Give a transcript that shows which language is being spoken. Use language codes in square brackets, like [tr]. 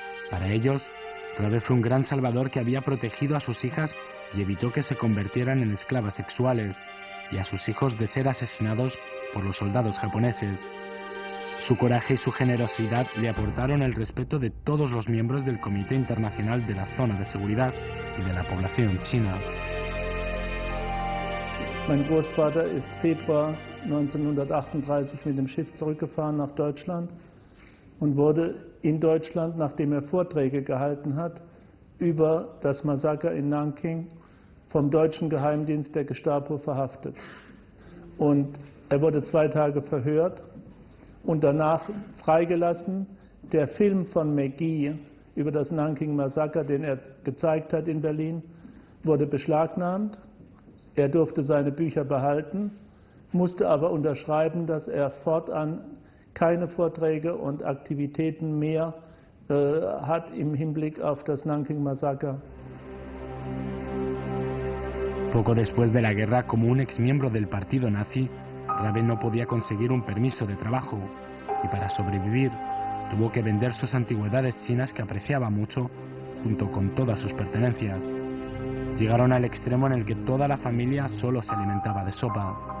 [es] Para ellos, Rabe fue un gran salvador que había protegido a sus hijas y evitó que se convirtieran en esclavas sexuales, y a sus hijos de ser asesinados por los soldados japoneses. Su coraje y su generosidad le aportaron el respeto de todos los miembros del Comité Internacional de la Zona de Seguridad y de la población china. [de] Mein Großvater ist Februar 1938 mit dem Schiff zurückgefahren nach Deutschland und wurde in Deutschland, nachdem Vorträge gehalten hat, über das Massaker in Nanking vom deutschen Geheimdienst der Gestapo verhaftet. Und wurde 2 Tage verhört und danach freigelassen. Der Film von McGee über das Nanking-Massaker, den gezeigt hat in Berlin, wurde beschlagnahmt. Durfte seine Bücher behalten, musste aber unterschreiben, dass fortan keine Vorträge und Aktivitäten mehr hat im Hinblick auf das Nanking-Massaker. [es] Poco después de la guerra, como un exmiembro del partido nazi, Rabe no podía conseguir un permiso de trabajo y para sobrevivir tuvo que vender sus antigüedades chinas que apreciaba mucho junto con todas sus pertenencias. Llegaron al extremo en el que toda la familia solo se alimentaba de sopa.